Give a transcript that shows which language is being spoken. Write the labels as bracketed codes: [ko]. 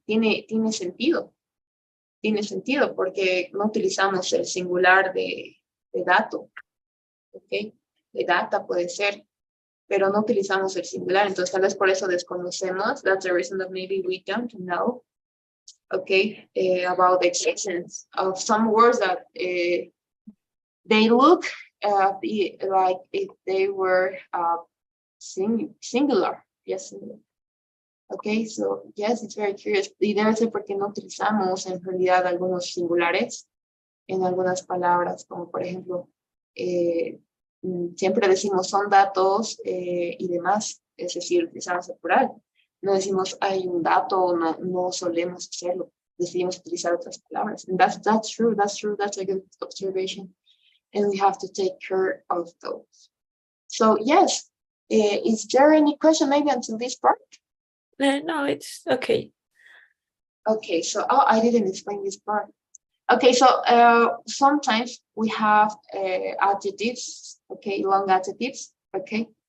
[es] Tiene sentido porque no utilizamos el singular de dato, ¿ok? De data puede ser, pero no utilizamos el singular, entonces tal vez por eso desconocemos. [en] That's the reason that maybe we don't know, okay, about the existence of some words that they look like if they were singular. Yes, singular. Okay, so yes, it's very curious. [es] Y debe ser porque no utilizamos en realidad algunos singulares en algunas palabras, como por ejemplo, siempre decimos son datos y demás, es decir, utilizamos el plural. No decimos hay un dato, no solemos hacerlo, decidimos utilizar otras palabras. [en] And that's true, that's a good observation. And we have to take care of those. So yes, is there any question maybe until this part? No, it's okay. Okay, so I didn't explain this part. Okay, so sometimes we have adjectives, okay, long adjectives, okay.